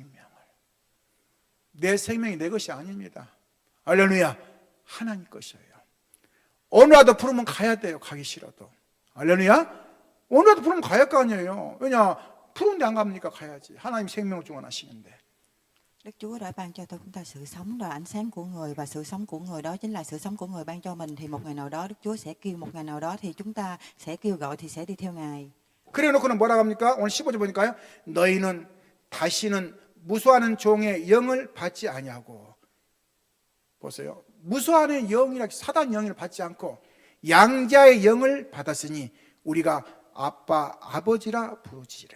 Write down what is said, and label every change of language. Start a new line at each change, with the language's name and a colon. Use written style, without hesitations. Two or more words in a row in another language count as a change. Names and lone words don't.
Korean: 내 생명이 내 것이 아닙니다. 할렐루야. 하나님 것이에요. 오늘라도 부르면 가야 돼요. 가기 싫어도. 할렐루야. 오늘라도 부르면 가야 할 거 아니에요. 왜냐, 부르는데 안 갑니까? 가야지. 하나님 생명을 주관하시는데.
Vietnamese: Đức Chúa đã ban cho chúng ta sự sống là ánh sáng của người, và sự sống của người đó chính là sự sống của người ban cho mình. Thì một ngày nào đó Đức Chúa sẽ kêu, một ngày nào đó thì chúng ta sẽ kêu gọi, thì sẽ đi theo Ngài.
Korean: 그래 놓고는 뭐라고 합니까? 오늘 15절 보니까요. 너희는 다시는 무수하는 종의 영을 받지 아니하고, 보세요. 무수하는 영이라 사단 영을 받지 않고 양자의 영을 받았으니 우리가 아빠 아버지라 부르지라.